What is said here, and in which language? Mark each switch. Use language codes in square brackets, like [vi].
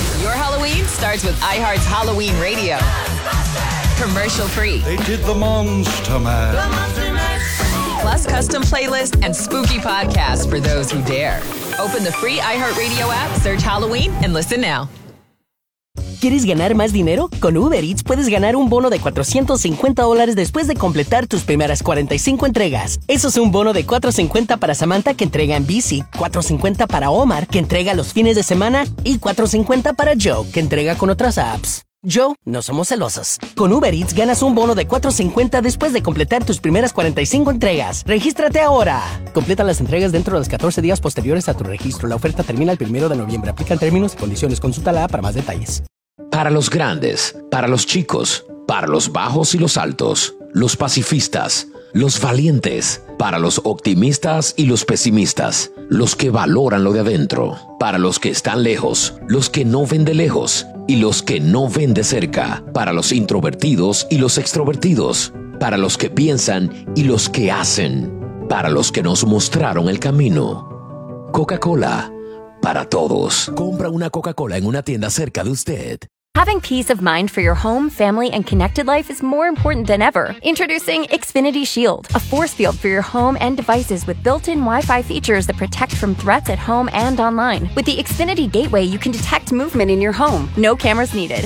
[en] Your Halloween starts with iHeart's Halloween Radio. Commercial free. They did the Monster Mash. The Monster Mash. Plus custom playlists and spooky podcasts for those who dare. Open the free iHeartRadio app, search Halloween, and listen now. [es] ¿Quieres ganar más dinero? Con Uber Eats puedes ganar un bono de $450 después de completar tus primeras 45 entregas. Eso es un bono de $450 para Samantha, que entrega en bici, $450 para Omar, que entrega los fines de semana, y $450 para Joe, que entrega con otras apps. Joe, no somos celosos. Con Uber Eats ganas un bono de $450 después de completar tus primeras 45 entregas. ¡Regístrate ahora! Completa las entregas dentro de los 14 días posteriores a tu registro. La oferta termina el 1 de noviembre. Aplican términos y condiciones. Consulta la app para más detalles. Para los grandes, para los chicos, para los bajos y los altos, los pacifistas, los valientes, para los optimistas y los pesimistas, los que valoran lo de adentro, para los que están lejos, los que no ven de lejos y los que no ven de cerca, para los introvertidos y los extrovertidos, para los que piensan y los que hacen, para los que nos mostraron el camino. Coca-Cola, para todos. Compra una Coca-Cola en una tienda cerca de usted. [en] Having peace of mind for your home, family, and connected life is more important than ever. Introducing Xfinity Shield, a force field for your home and devices with built-in Wi-Fi features that protect from threats at home and online. With the Xfinity Gateway, you can detect movement in your home. No cameras needed.